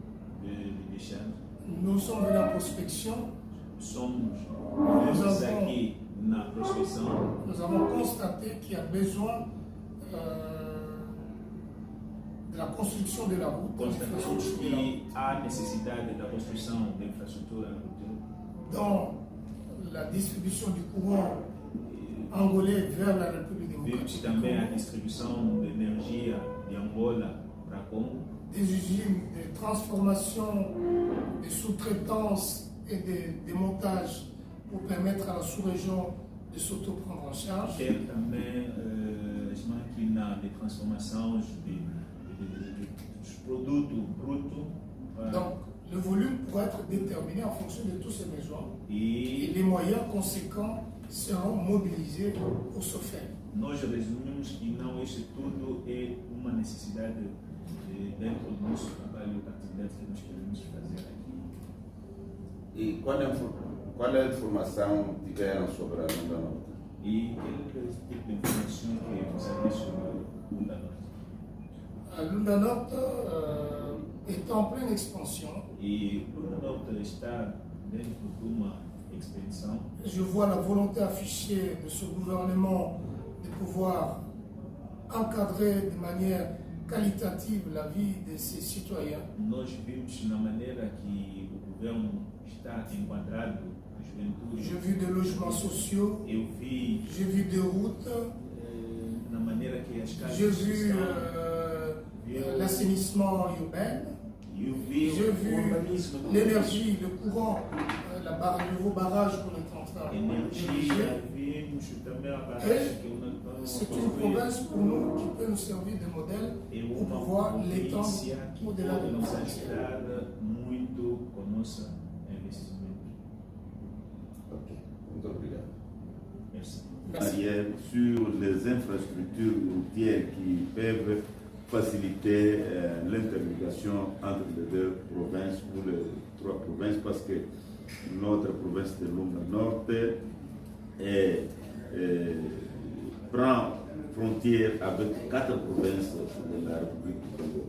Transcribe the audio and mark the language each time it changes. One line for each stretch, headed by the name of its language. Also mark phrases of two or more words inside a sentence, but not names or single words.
French: Nous sommes dans la prospection. Nous avons constaté qu'il y a besoin de la construction de la route. Dans la distribution du courant angolais vers la République démocratique.
Portuguese: Também a distribuição de energia de Angola para Congo.
French: Des usines de transformation, de sous-traitance et de montage pour permettre à la sous-région de s'auto-prendre en charge.
Portuguese: Ter também as máquinas de transformação dos produtos brutos.
French: Donc, le volume pourra être déterminé en fonction de tous ces besoins et les moyens conséquents seront mobilisés pour ce faire.
Portuguese: Nós resumimos que não isso tudo é uma necessidade dentro do nosso trabalho, da atividade que nós queremos fazer aqui. E qual é a informação que tiveram sobre a Lunda Norte? E qual tipo de informação que você tem sobre a Lunda Norte?
French: A Lunda Norte est en pleine expansion.
Portuguese: E Lunda Norte está dentro de uma expansão.
French: Je vois la volonté affichée de ce gouvernement de pouvoir encadrer de manière qualitative la vie de ses citoyens.
Portuguese: Nós vimos na maneira que o governo está enquadrado a juventude.
French: J'ai vu des logements sociaux. J'ai vu des routes.
Portuguese: Na maneira que as casas
French: j'ai vu l'assainissement urbain. J'ai vu l'énergie, le courant, le nouveau barrage qu'on est en train de c'est une province pour nous qui peut nous servir de modèle pour pouvoir l'étendre au-delà de nos frontières.
Portuguese: Ok, muito obrigado.
French: Merci. Sur les infrastructures routières qui peuvent faciliter l'intermédiation entre les deux provinces ou les trois provinces, parce que notre province de Lunda Norte prend frontière avec 4 provinces de la République du Congo.